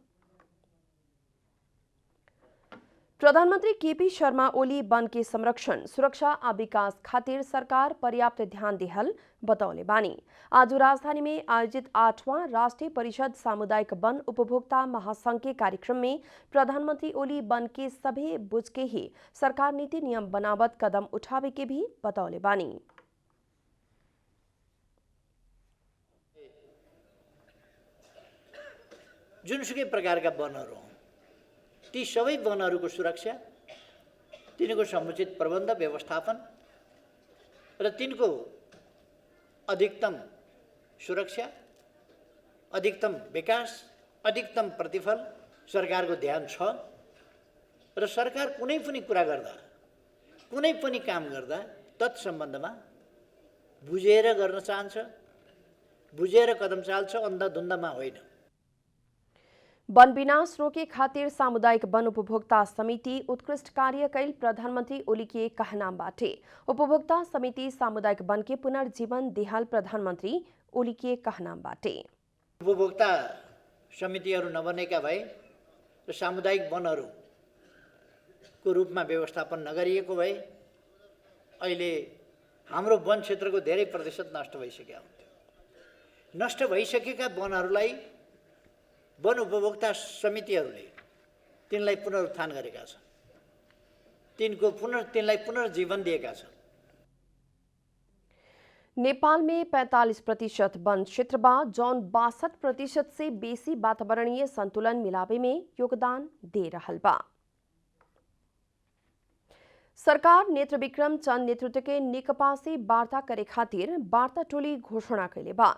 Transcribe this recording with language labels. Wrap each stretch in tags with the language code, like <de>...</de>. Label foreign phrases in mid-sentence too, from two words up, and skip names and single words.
<bho>प्रधानमंत्री केपी शर्मा ओली वन के संरक्षण सुरक्षा आ विकास खातिर सरकार पर्याप्त ध्यान देहल बतौले बानी। आज राजधानी में आयोजित 8वां राष्ट्रीय परिषद सामुदायिक वन उपभोक्ता महासंघ के कार्यक्रम में प्रधानमंत्री ओली वन के सभी बुझ के ही सरकार नीति नियम बनावत कदम उठावे के भी बतौले बानी।</bho> <ne>जुनसुकै प्रकारका वनहरू हुन् ती सबै वनहरूको सुरक्षा, तिनको समुचित प्रबन्ध व्यवस्थापन र तिनको अधिकतम सुरक्षा, अधिकतम विकास, अधिकतम प्रतिफल सरकारको ध्यान छ। र सरकार कुनै पनि कुरा गर्दा, कुनै पनि काम गर्दा तत्सम्बन्धमा बुझेर गर्न चाहन्छ, बुझेर कदम चाल्छ, अन्धाधुन्दामा होइन।</ne> <bho>वन विनाश रोके खातिर सामुदायिक वन उपभोक्ता समिति उत्कृष्ट कार्य कैल प्रधानमंत्री ओली के कहनाम बाटे। उपभोक्ता समिति सामुदायिक वन के पुनर्जीवन देहाल प्रधानमंत्री ओली के कहनाम बाटे।</bho> <ne>उपभोक्ता समितिहरू नबनेका भए र सामुदायिक वनहरूको रूपमा व्यवस्थापन नगरिएको भए अहिले हाम्रो वन क्षेत्रको धेरै प्रतिशत नष्ट भइसकेका हुन्थ्यो। नष्ट भइसकेका वनहरूलाई वन उपभोक्ता समितिहरूले तिनलाई पुनरुत्थान गरेका छन्, तिनलाई पुनर्जीवन दिएका छन्।</ne> <bho>नेपाल में 45% वन क्षेत्र बा जौन 62% से बेसी वातावरणीय संतुलन मिलावे में योगदान दे रहल बा। सरकार नेत्र विक्रम चंद नेतृत्व के नेकपा से वार्ता करे खातिर वार्ता टोली घोषणा कैले बा।</bho>